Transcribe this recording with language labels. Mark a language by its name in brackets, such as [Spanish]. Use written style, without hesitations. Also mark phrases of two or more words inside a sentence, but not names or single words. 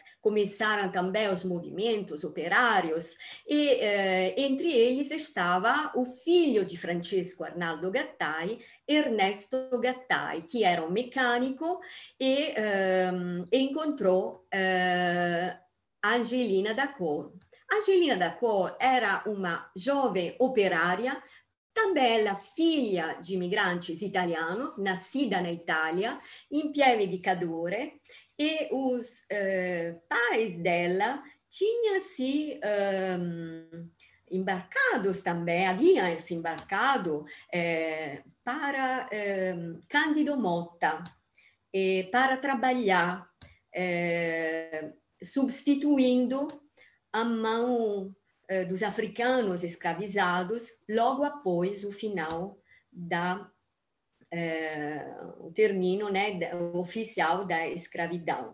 [Portuguese] Começaram também os movimentos operários e entre eles estava o filho de Francesco Arnaldo Gattai, Ernesto Gattai, que era um mecânico e encontrou Angelina da Cor. Angelina da Cor era uma jovem operária, também ela filha de imigrantes italianos, nascida na Itália, in Pieve di Cadore, e os pais dela tinham se embarcados também, haviam se embarcado para Cândido Motta, para trabalhar, substituindo a mão dos africanos escravizados logo após o final o término, né, oficial da escravidão.